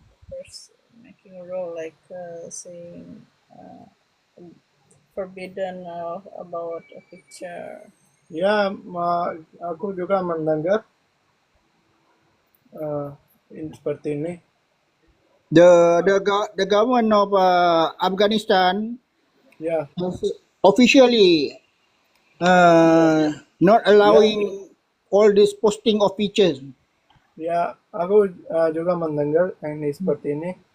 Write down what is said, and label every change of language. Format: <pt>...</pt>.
<en>first making a rule like saying forbidden about a picture.</en> <id>Ya, aku juga mendengar seperti ini.</id> <en>The government of Afghanistan</en> <id>Ya,</id> <en>officially not allowing all this posting of pictures.</en> <id>ya, aku juga mendengar ini seperti ini.</id>